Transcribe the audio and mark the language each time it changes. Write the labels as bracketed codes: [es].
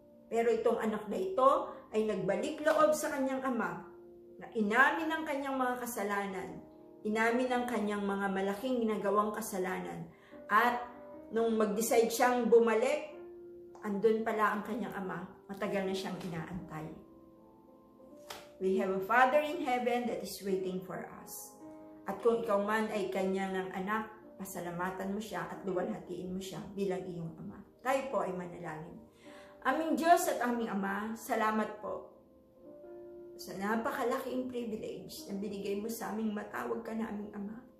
[tl] Pero itong anak na ito ay nagbalik loob sa kanyang ama, na inamin ang kanyang mga kasalanan, inamin ang kanyang mga malaking ginagawang kasalanan. At nung mag-decide siyang bumalik, andun pala ang kanyang ama, matagal na siyang inaantay. [en] We have a Father in heaven that is waiting for us. [tl] At kung ikaw man ay kanyang ng anak, pasalamatan mo siya at luwalhatiin mo siya bilang iyong ama. Tayo po ay manalangin. Aming Diyos at aming Ama, salamat po sa napakalaking privilege na binigay mo sa aming matawag ka na aming Ama.